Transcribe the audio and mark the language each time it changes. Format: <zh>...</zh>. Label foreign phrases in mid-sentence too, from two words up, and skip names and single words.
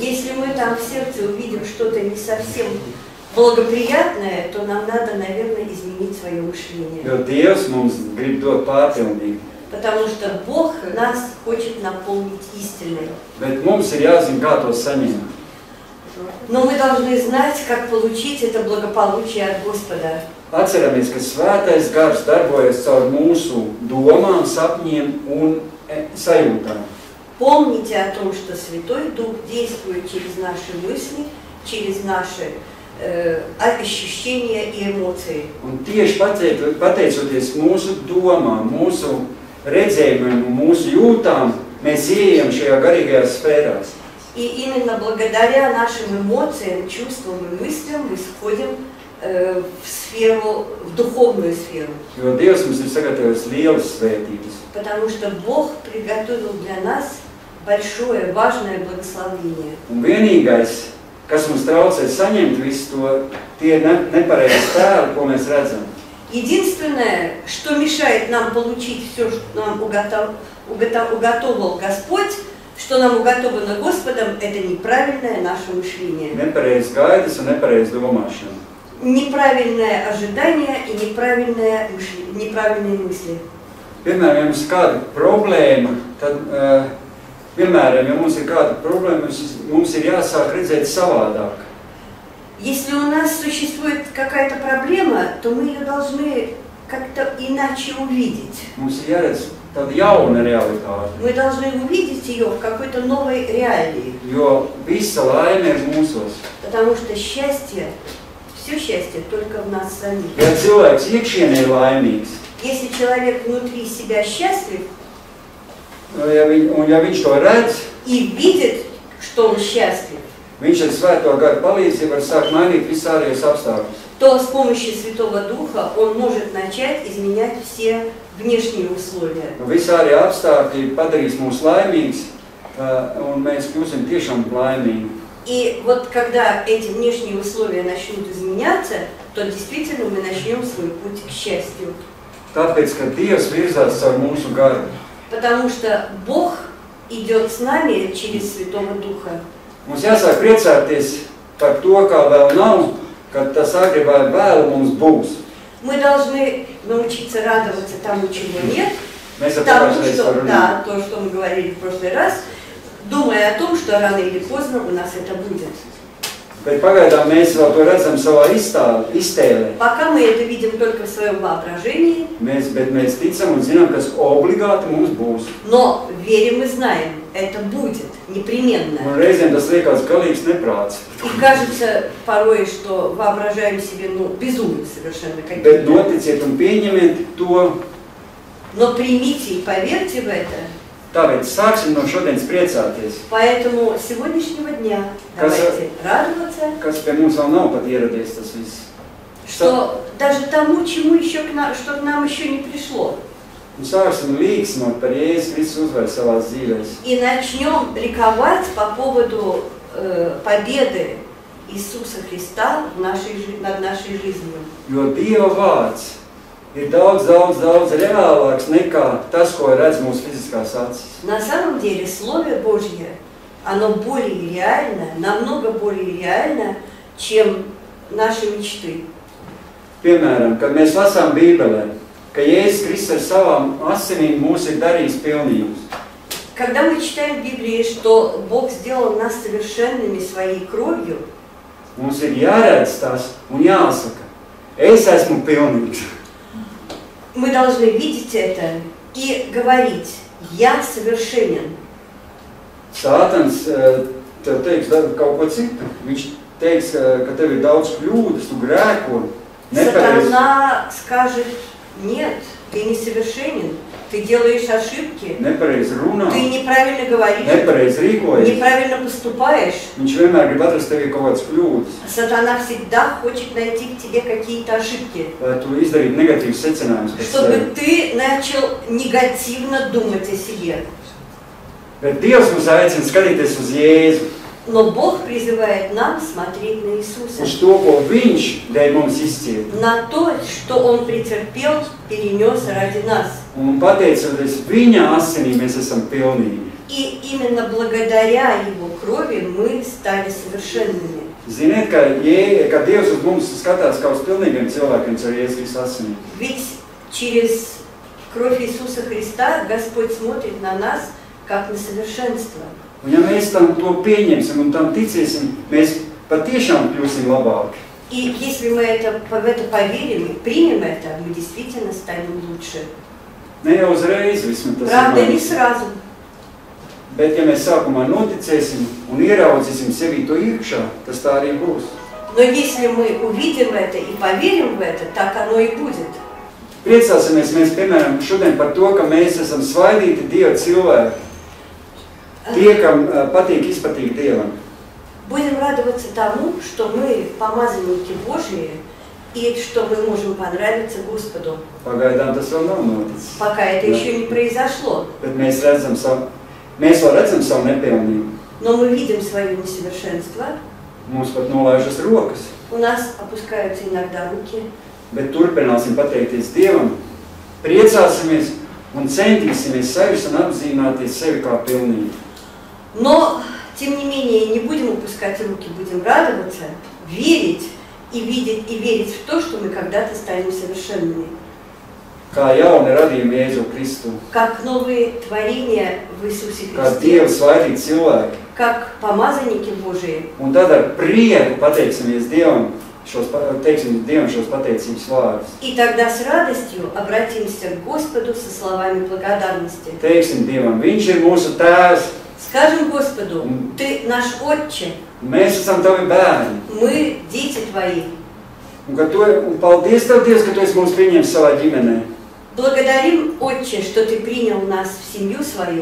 <ru>Если мы там в сердце увидим что-то не совсем благоприятное, то нам надо, наверное, изменить свое мышление.</ru> <lv>Jo Dievs mums grib dot pārpilnīgi.</lv> <ru>Потому что Бог нас хочет наполнить истиной.</ru> <lv>Bet mums ir jāzina, kā to saņemt.</lv> <ru>Но мы должны знать, как получить это благополучие от Господа.</ru> <lv>Atceramies, ka svētais gars darbojas caur mūsu domām, sapņiem un sajūtām.</lv> <ru>Помните о том, что Святой Дух действует через наши мысли, через наши ощущения и эмоции.</ru> <lv>Un tieši pateicoties mūsu domām, mūsu redzējumiem un mūsu jūtām, mēs ieejam šajā garīgajās sfērās.</lv> <ru>И именно благодаря нашим эмоциям, чувствам и мыслям мы сходим в сферу, в духовную сферу.</ru> <lv>Jo Dievs mums ir sagatavojis lielas svētības.</lv> <ru>Потому что Бог приготовил для нас большое, важное благословение.</ru> <lv>Un vienīgais, kas mums traucē saņemt visu to, tie nepareizi tēli, ko mēs redzam.</lv> <ru>Единственное, что мешает нам получить все, что нам уготовил Господь, что нам уготовано Господом, это неправильное наше мышление.</ru> <lv>Nepareizi gaidas un nepareizi domāšana.</lv> <ru>Неправильное ожидание и неправильные мысли.</ru> <lv>Piemēram, ja mums ir kāda problēma, tad, piemēram, ja mums ir kāda problēma, mums ir jāsāk redzēt savādāk.</lv> <ru>Если у нас существует какая-то проблема, то мы ее должны как-то иначе увидеть.</ru> <lv>Mums ir jāredz tāda jauna realitāte.</lv> <ru>Мы должны увидеть ее в какой-то новой реалии.</ru> <lv>Jo visa laime ir mūsos.</lv> <ru>Потому что счастье, все счастье только в нас самих.</ru> <lv>Ja cilvēks iekšienē ir laimīgs,</lv> <ru>Если человек внутри себя счастлив</ru> <lv>ja viņš to redz,</lv> <ru>и видит, что он счастлив,</ru> <lv>viņš ar svēto garu palīdzību var sākt mainīt visus ārējos apstākļus.</lv> <ru>то с помощью Святого Духа он может начать изменять все внешние условия.</ru> <lv>Visi ārējie apstākļi padarīs mūs laimīgus, un mēs kļūsim tiešām laimīgi.</lv> <ru>И вот когда эти внешние условия начнут изменяться, то действительно мы начнем свой путь к счастью.</ru> <lv>Tāpēc, ka Dievs virzās caur mūsu garu.</lv> <ru>Потому что Бог идет с нами через Святого Духа.</ru> <lv>Mums jāsāk priecāties par to, kā vēl nav, kad tas agri vai vēlu mums būs.</lv> <ru>Мы должны научиться радоваться тому, чего нет,</ru> <lv>Mēs</lv> <ru>тому, что, да, то, что мы говорили в прошлый раз, думая о том, что рано или поздно у нас это будет.</ru> <lv>Bet pagaidām mēs vēl to redzam savā iztēlē.</lv> <ru>Пока мы это видим только в своем воображении,</ru> <lv>Bet mēs ticam un zinām, kas obligāti mums būs.</lv> <ru>но верим и знаем, это будет, непременно.</ru> <lv>Un reizēm tas liekas galīgs neprāts.</lv> <ru>И кажется порой, что воображаем себе, безумно совершенно</ru> <lv>Bet</lv> <ru>какие-то.</ru> <lv>noticiet un pieņemiet to.</lv> <ru>Но примите и поверьте в это.</ru> <lv>Tāpēc sāksim no šodienas priecāties.</lv> <ru>Поэтому с сегодняшнего дня давайте радоваться,</ru> <lv>Kas pie mums vēl nav pat ieradies tas viss.</lv> <ru>что даже тому, что к нам еще не пришло.</ru> <lv>Un sāksim līksmot par Jēzus Kristus uzvaru savās dzīvēs.</lv> <ru>И начнем ликовать по поводу победы Иисуса Христа над нашей жизнью.</ru> <lv>Jo Dieva vārds ir daudz reālāks nekā tas, ko redz mūsu fiziskās acis.</lv> <ru>На самом деле Слово Божье, оно более реально, намного более реально, чем наши мечты.</ru> <lv>Piemēram, kad mēs lasām Bībelē, ka Jēzus Kristus ar savām asinīm mūs ir darījis pilnīgus.</lv> <ru>Когда мы читаем в Библии, что Бог сделал нас совершенными своей кровью,</ru> <lv>mums ir jāredz tas un jāsaka, es esmu pilnīgs.</lv> <ru>Мы должны видеть это и говорить, Я совершенен.</ru> <lv>Sātans tev teiks kaut ko citu. Viņš teiks, ka tev ir daudz kļūdas, tu grēko.</lv> <ru>Сатана скажет, нет, ты несовершенен, ты делаешь ошибки,</ru> <lv>nepareizi runā,</lv> <ru>ты неправильно говоришь,</ru> <lv>nepareizi rīkojies.</lv> <ru>неправильно поступаешь.</ru> <lv>Viņš vienmēr grib atrast tevī kaut kādas kļūdas.</lv> <ru>Сатана всегда хочет найти в тебе какие-то ошибки,</ru> <lv>Lai tu izdarītu negatīvus secinājumus pēc</lv> <ru>чтобы</ru> <lv>sevi.</lv> <ru>ты начал негативно думать о себе.</ru> <lv>Bet Dievs mums aicina skatīties uz Jēzu.</lv> <ru>Но Бог призывает нам смотреть на Иисуса,</ru> <lv>Uz to, ko Viņš dēļ mums izcieta.</lv> <ru>на то, что Он претерпел, перенес ради нас.</ru> <lv>Un pateicoties Viņa asinīm, mēs esam pilnīgi.</lv> <ru>И именно благодаря Его крови мы стали совершенными.</ru> <lv>Ziniet, ka Dievs uz mums skatās kā uz pilnīgiem cilvēkiem caur Jēzus asinīm.</lv> <ru>Ведь через кровь Иисуса Христа Господь смотрит на нас, как на совершенство.</ru> <lv>Un ja mēs tam to pieņemsim un tam ticēsim, mēs patiešām kļūsim labāki.</lv> <ru>И если мы в это поверим и примем это, мы действительно станем лучше.</ru> <lv>Ne jau uzreiz vismaz tas</lv> <ru>Правда, не</ru> <lv>ir.</lv> <ru>сразу.</ru> <lv>Bet ja mēs sākumā noticēsim un ieraudzīsim sevi to iekšā, tas tā arī būs.</lv> <ru>Но если мы увидим это и поверим в это, так оно и будет.</ru> <lv>Priecāsimies mēs, piemēram, šodien par to, ka mēs esam svaidīti Dieva cilvēki. Tie, kam patīk izpatīk Dievam.</lv> <ru>Будем радоваться тому, что мы помазанники Божьи, и что мы можем понравиться Господу.</ru> <lv>Pagaidām tas vēl nav noticis.</lv> <ru>Пока это еще не произошло.</ru> <lv>Bet mēs vēl redzam savu nepilnību.</lv> <ru>Но мы видим свое несовершенство.</ru> <lv>Mums pat nolaižas rokas.</lv> <ru>У нас опускаются иногда руки.</ru> <lv>Bet turpināsim pateikties Dievam, priecāsimies un centīsimies sevis un apzināties sevi kā pilnību.</lv> <ru>Но, тем не менее, не будем опускать руки, будем радоваться, верить и видеть и верить в то, что мы когда-то станем совершенными.</ru> <lv>Kā jauni radījumi Jēzu Kristu,</lv> <ru>Как новые творения в Иисусе</ru> <lv>kā</lv> <ru>Христе,</ru> <lv>Dieva svaidīgi cilvēki.</lv> <ru>как помазанники Божии.</ru> <lv>Un tad ar prieku pateiksimies Dievam šos pateicības vārdus.</lv> <ru>И тогда с радостью обратимся к Господу со словами благодарности.</ru> <lv>Teiksim Dievam, Viņš ir mūsu tēvs,</lv> <ru>Скажем Господу, Ты наш Отче,</ru> <lv>mēs esam tavi bērni.</lv> <ru>мы дети Твои.</ru> <lv>Un paldies Tev, Dievs, ka Tu esi mūs pieņēmis savā ģimenē.</lv> <ru>Благодарим, Отче, что Ты принял нас в семью свою.</ru>